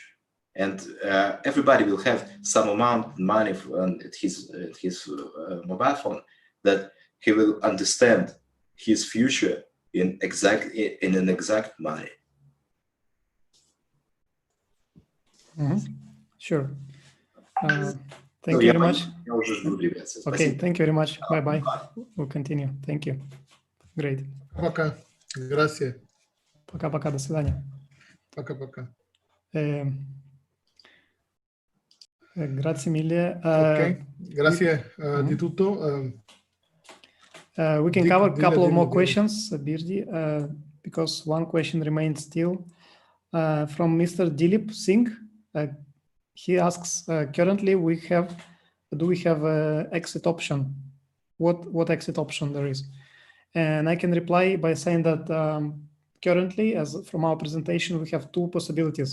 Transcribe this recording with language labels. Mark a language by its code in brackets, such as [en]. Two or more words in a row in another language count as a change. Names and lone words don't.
[en] And everybody will have some amount of money at his mobile phone, that he will understand his future in an exact manner. Sure. Thank you very much. Okay, thank you very much. Bye-bye. We'll continue. Thank you. Great. [ru] Пока. Grazie. Пока-пока. До свидания. Пока-пока. [it] Grazie mille. Ok, grazie di tutto. [en] We can cover a couple of more questions, Birdi, because one question remains still from Mr. Dilip Singh. He asks, currently do we have an exit option? What exit option there is? And I can reply by saying that currently, as from our presentation, we have two possibilities.